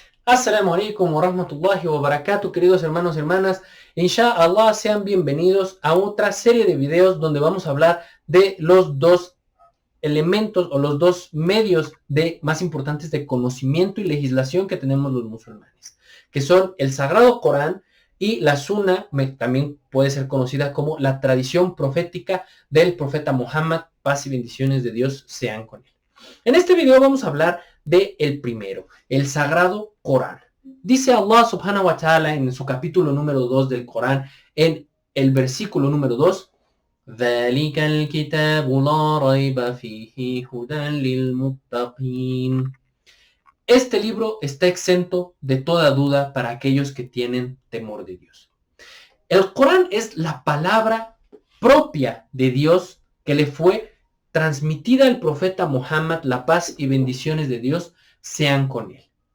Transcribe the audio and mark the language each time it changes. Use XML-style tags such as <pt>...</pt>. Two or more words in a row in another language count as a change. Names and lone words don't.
<ar>السلام عليكم ورحمة الله وبركاته,</ar> <es>queridos hermanos y hermanas. Inshallah, sean bienvenidos a otra serie de videos donde vamos a hablar de los dos elementos o los dos medios más importantes de conocimiento y legislación que tenemos los musulmanes, que son el Sagrado Corán y la Sunna, también puede ser conocida como la tradición profética del profeta Muhammad, paz y bendiciones de Dios sean con él. En este video vamos a hablar de el primero, el Sagrado Corán. Dice</es> <ar>الله سبحانه وتعالى</ar> <es>en su capítulo número 2 del Corán, en el versículo número 2,</es> <ar>ذَلِكَ الْكِتَابُ لَا رَيْبَ فِيهِ هُدًى لِلْمُتَّقِينَ.</ar> <es>Este libro está exento de toda duda para aquellos que tienen temor de Dios. El Corán es la palabra propia de Dios que le fue transmitida al profeta Muhammad, la paz y bendiciones de Dios sean con él.</es>